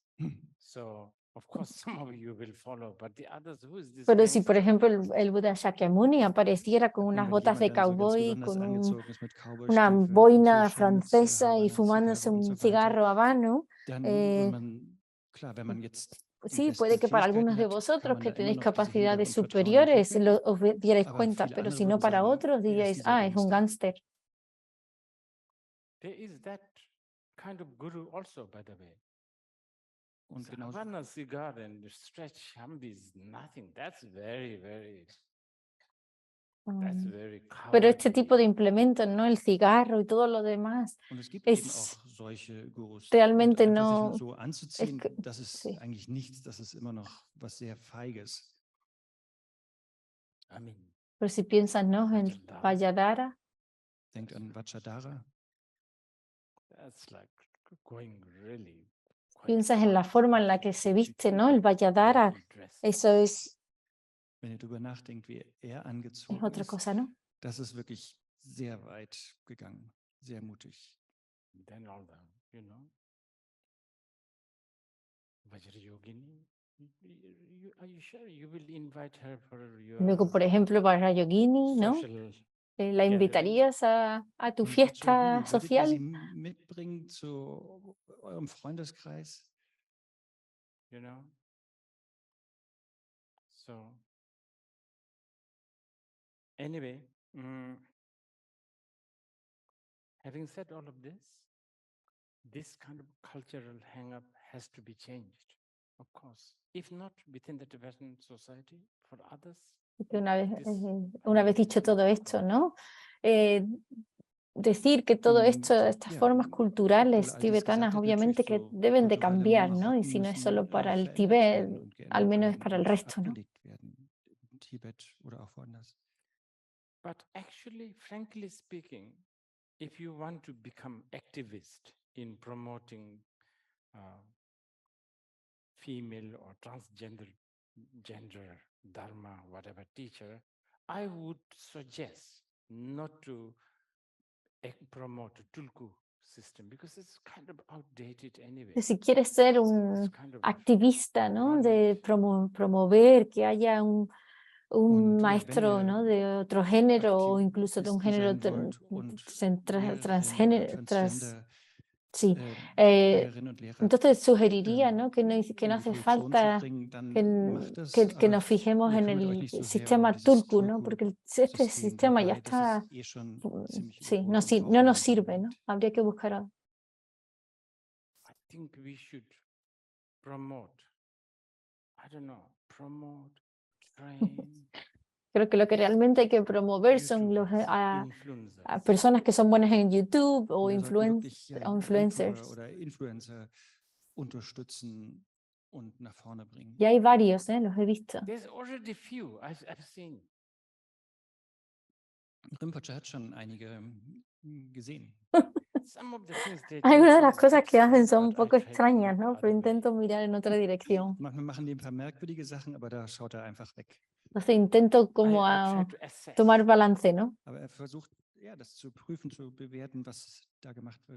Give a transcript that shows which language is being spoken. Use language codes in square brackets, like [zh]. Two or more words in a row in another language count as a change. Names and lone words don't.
[en] So, of course, some of you will follow, but the others, who is this? [es] Pero si, por [en] gangster? [es] ejemplo, el Buda Shakyamuni apareciera con [de] Und [es] unas [de] wenn [es] botas de [de] jemand dann so ganz [es] cowboy, [de] besonders [es] con [de] angezogen ist mit [es] una [de] Cowboystiefeln, [es] boina [de] Frontierschutz, [es] francesa y [de] Havana-Zigarre [es] fumándose [de] und [es] un [de] so weiter, [es] cigarro habano, [de] dann würde man, klar, wenn man jetzt die [es] sí, puede [de] besten [es] que para [de] Fähigkeiten [es] algunos de [de] hat, kann [es] vosotros [de] man [es] que [de] da immer [es] tenéis [de] noch diese [es] capacidades [de] Hingabe und Vertrauen [es] superiores [de] entwickeln. [es] os dierais [de] Aber [es] cuenta, [de] viele [es] pero [de] andere [es] si no [de] würden [es] para [de] sagen, [es] otros [de] er ist [es] diríais, [de] dieser [es] es un [de] Gangster. [es] gángster. [en] There is that kind of guru also, by the way. [de] Und So genauso, [en] Havana cigar and stretch Humvee is nothing. That's very [es] Pero este [en] cowardly. [es] tipo de implementos, ¿no? El cigarro y todo lo demás, [de] und es gibt eben [es] es [de] auch solche Gurus. [es] realmente [de] und einfach sich [es] no, [de] nur so anzuziehen, [es] que- [de] das ist [es] sí. [de] eigentlich nichts, das ist immer noch was sehr Feiges. [en] I mean, [es] Pero si piensas, ¿no? En [en] Vajradhara. [es] Vajradhara, [de] Denkt an Vajradhara. [en] That's like going really quite [es] piensas en la [en] far. [es] forma en la que se viste, ¿no? El Vajradhara, [en] Beautiful dress. [es] eso es [de] Wenn ihr darüber nachdenkt, wie er [es] otra [de] angezogen ist, [es] cosa, ¿no? [de] Das ist wirklich sehr weit gegangen, sehr mutig. [en] Then all the, Vajrayogini, are you sure you will invite her for [es] Luego, [en] your [es] por ejemplo, para Yogini, ¿no? [en] social [es] ¿La [en] gathering? [es] invitarías a tu [de] Und [es] fiesta [de] Vajrayogini, würdet ihr [es] social? [de] sie mitbringen zu eurem Freundeskreis? [en] So anyway, having said all of this kind of cultural hang-up has to be changed, of course. If not within the Tibetan society, for others. [es] Que una vez dicho todo esto, ¿no? Decir que todo esto, estas formas culturales tibetanas, obviamente que deben de cambiar, ¿no? Y si no es solo para el Tíbet, al menos es para el resto, ¿no? But actually, frankly speaking, if you want to become activist in promoting female or transgender gender dharma, whatever teacher, I would suggest not to promote tulku system because it's kind of outdated anyway. Si quieres ser un activista, ¿no? De promover que haya un maestro, ¿no? De otro género o incluso de un género transgénero. Sí. Entonces sugeriría, ¿no? Que no hace falta que nos fijemos en el sistema Tulku, ¿no? Porque este sistema ya está, sí, no nos sirve, ¿no? Habría que buscar algo. I think we should promote, train. Creo que lo que realmente hay que promover son a personas que son buenas en YouTube o influencers. [de] Unterstützen und nach vorne bringen. [es] Ya hay varios, los he visto. [en] There's already few I've seen. [de] Rinpoche hat schon einige gesehen. [es] Algunas de las cosas que hacen son un poco extrañas, ¿no? Pero intento mirar en otra dirección. [de] Manchmal machen die ein paar merkwürdige Sachen, aber da schaut einfach weg. [es] Entonces intento como a tomar balance, ¿no? [de] Aber versucht, ja, das zu prüfen, zu bewerten, was da gemacht wird.